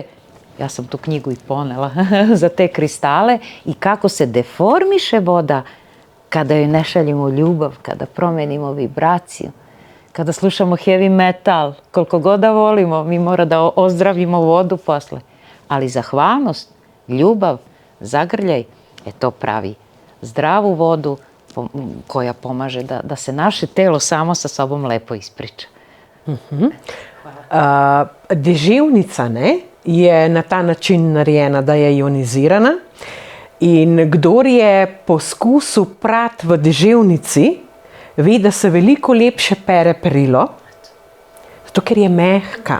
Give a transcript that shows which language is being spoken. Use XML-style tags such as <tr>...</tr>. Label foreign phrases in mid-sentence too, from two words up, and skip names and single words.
<sr>Ja sam tu knjigu i ponela za te kristale i kako se deformiše voda kada joj ne šaljemo ljubav, kada promenimo vibraciju, kada slušamo</sr> <en>heavy metal,</en> <sr>koliko god da volimo, mi mora da ozdravimo vodu posle. Ali zahvalnost, ljubav, zagrljaj, to pravi zdravu vodu koja pomaže da se naše telo samo sa sobom lepo ispriča.</sr> <sl>Deževnica je na ta način narejena, da je ionizirana. In kdor je poskusil prati v deževnici, ve, da se veliko lepše pere perilo, zato ker je mehka.</sl>